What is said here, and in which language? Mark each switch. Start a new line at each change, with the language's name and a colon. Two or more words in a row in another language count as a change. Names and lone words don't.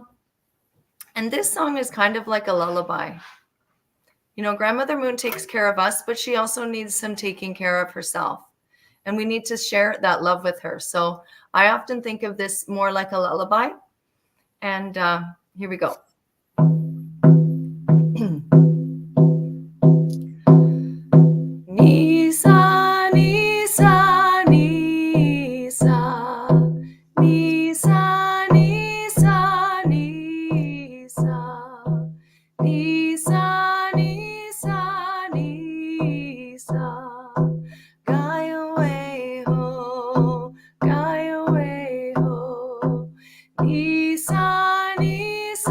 English: And this song is kind of like a lullaby. You know, Grandmother Moon takes care of us, but she also needs some taking care of herself. And we need to share that love with her. So I often think of this more like a lullaby. And here we go. Nisa, Nisa, Nisa, Nisa, Nisa, Nisa, Nisa, Nisa, Nisa, Gaiaway ho, Gaiaway ho, Nisa, Nisa.